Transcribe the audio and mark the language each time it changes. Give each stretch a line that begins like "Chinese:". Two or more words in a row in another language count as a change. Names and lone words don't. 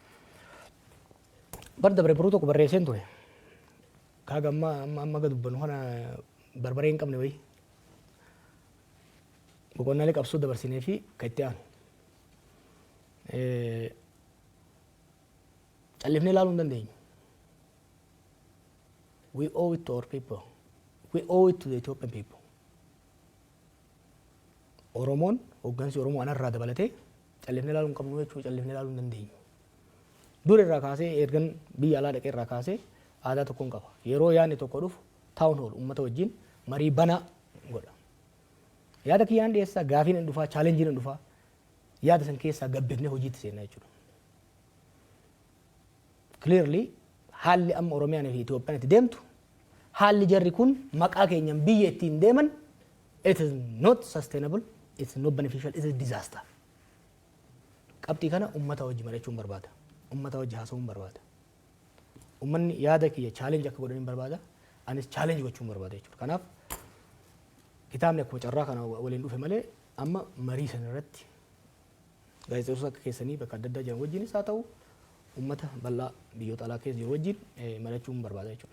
Oromo: Bar dabre biroo tokko barreesseen ture. Kaaga amma gad dubbanu kana barbaree hin qabne wayi. Boqonnaalee qabsoo dabarsinee fi kan itti aanu. Callifnee ilaaluu hin dandeenyu.
English: We owe it to our people. We owe it to the Ethiopian people.
Oromo: Oromoon hoggansi Oromoo anarraa dabalatee callifnee ilaaluu hin qabnu jechuudha callifnee ilaaluu hin dandeenyu. Dur irraa kaasee ergan biyya alaa dhaqee irraa kaasee aadaa tokkoon qaba. Yeroo yaadni tokko dhufu taa'uun oolu uummata wajjin marii banaa godha. Yaada kiyyaan dhiyeessaa gaafiin hin dhufaa chaalenjiin hin dhufaa yaada san keessaa gabbifnee hojiitti seenaa jechuudha. Clearly haalli amma Oromiyaan fi Itoophiyaan itti deemtu haalli jarri kun maqaa keenyan biyya ittiin deeman
English: it is not sustainable, it is not beneficial, it is disaster.
Oromo: Qabxii kana uummata wajji mari'achuun barbaada. Uummata wajji haasa'uun barbaada. Uummanni yaada kiyya challenge akka godhaniin barbaada. Anis challenge gochuun barbaada jechuudha. Kanaaf kitaabni akkuma carraa kana waliin dhufe malee amma marii sana irratti gaazexeessota akka keessanii bakka adda addaa jiran wajjinis haa ta'u uummata bal'aa biyyoota alaa keessa jiru wajjin mari'achuun barbaada jechuudha.